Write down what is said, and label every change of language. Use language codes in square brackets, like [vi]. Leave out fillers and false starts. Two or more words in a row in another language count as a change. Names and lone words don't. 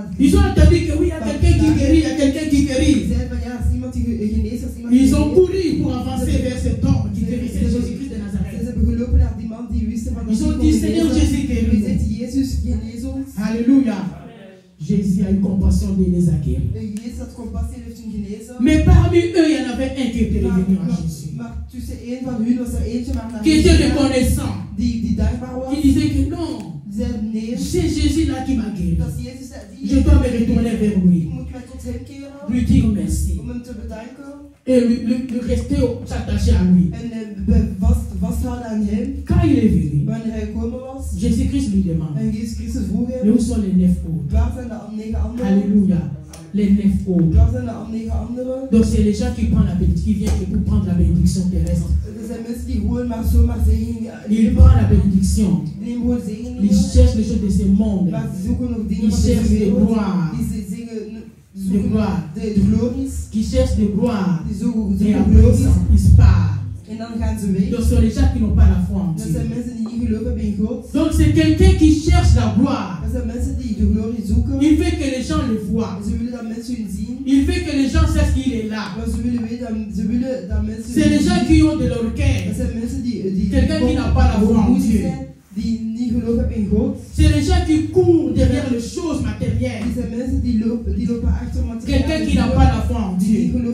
[fr] Ils ont entendu que oui, il y a quelqu'un qui guérit, il y a quelqu'un qui [nl] Ze [fr] guérit. [nl] zeiden van ja, als iemand die geneest, als iemand [fr] Ils ont [nl] geneest. [fr] couru pour avancer vers cet homme qui guérissait Jésus-Christ de [nl] Ze [fr] Nazareth. [nl] hebben gelopen naar die man die wisten van [fr] Ils ont dit, Seigneur Jésus, [nl] Je [fr] guéris-nous. [nl] zegt, Jezus, genees ons. [fr] Alléluia. Jésus a eu compassion de les a guéris. [nl] Jezus had compassie en heeft hem genezen. [fr] Mais parmi eux, il y en avait un qui était revenu à Jésus. [nl] Maar tussen één van hun was er eentje maar naar [fr] Qui était [nl] Jezus [fr] reconnaissant. [nl] die dankbaar was. [fr] Qui disait que non, [nl] Die zei nee, [fr] c'est Jésus là qui m'a guéri. [nl] dat is Jezus die [fr] Je dois me retourner vers [nl] ik [fr] lui. [nl] moet mij tot hem keren [fr] Lui dire merci. [nl] om hem te bedanken [fr] Et lui rester s'attacher à lui. [nl] en vasthouden aan hem. [fr] Quand il est venu, [nl] Wanneer hij gekomen was [fr] Jésus-Christ lui demande, [nl] en Jezus Christus vroeg [fr] mais [nl] hem, [fr] où sont les 9 autres? [nl] waar zijn de 9 anderen? [fr] Alléluia. Les 9 autres. [nl] Waar zijn de 9 anderen? [fr] Donc c'est les gens qui prennent la bénédiction, qui viennent pour prendre la bénédiction terrestre. [nl] Er zijn mensen die gewoon maar zomaar zegeningen [fr] Ils [nl] nemen. [fr] prennent la bénédiction. [nl] Die nemen gewoon [fr] Ils [nl] zegeningen. [fr] cherchent les choses de ce monde. [nl] Maar ze zoeken nog dingen [fr] Ils [nl] van deze [fr] cherchent de [nl] wereld. [fr] gloire. [nl] Die ze zeggen, [fr] De [nl] zoeken [fr] gloire. [nl] de glories. [fr] Qui cherchent de gloire. [nl] Die zoeken [fr] Et [nl] zoeken [fr] après [nl] glories. [fr] ils se partent. [nl] En dan gaan ze weg. [fr] Donc ce sont les gens qui n'ont pas la foi en [nl] Dat [fr] Dieu. [nl] zijn mensen die niet geloven hebben in God. [fr] Donc c'est quelqu'un qui cherche la gloire. [nl] Dat zijn mensen die de glorie zoeken. [fr] Il veut que les gens le voient. [nl] Ze willen dat mensen hun zien. [fr] Il veut que les gens sachent qu'il est là. [nl] Maar ze willen weten dat mensen [fr] C'est les gens qui ont de [nl] Dat [fr] l'orgueil. [nl] zijn mensen die [fr] Quelqu'un qui n'a pas la foi en [nl] hoogmoedig [fr] Dieu. [nl] zijn, die niet geloven hebben in God. [fr] C'est les gens qui courent derrière les choses matérielles. [nl] Die zijn mensen die lopen achter materiaal. [fr] Quelqu'un qui n'a pas la foi en [nl] Die [fr] Dieu. [nl] niet